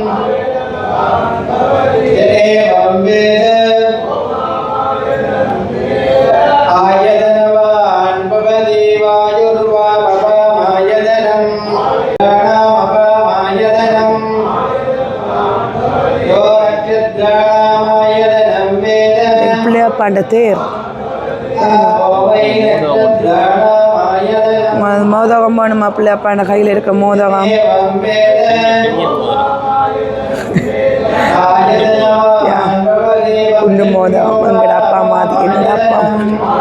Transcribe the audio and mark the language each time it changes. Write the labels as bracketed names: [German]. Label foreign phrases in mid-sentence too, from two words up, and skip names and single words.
[Sanskrit] एवं वेद आयतनवान् भवति वायुर्वापमायतनम् प्राणामपमायतनम् यो नक्षत्राणामायतनं वेद [Tamil] பிள்ளையாப்பாண்ட தேர் [Sanskrit] वै नक्षत्राणामायतनं [Tamil] மோதகம் வேணுமா? பிள்ளையாப்பாண்ட கையில் இருக்க மோதகம். [Sanskrit] एवं वेद आयतनवान् भवति [Tamil] குண்டு மோதகம். எங்கட அப்பா மாதிரி எங்கட அப்பா மாதிரி.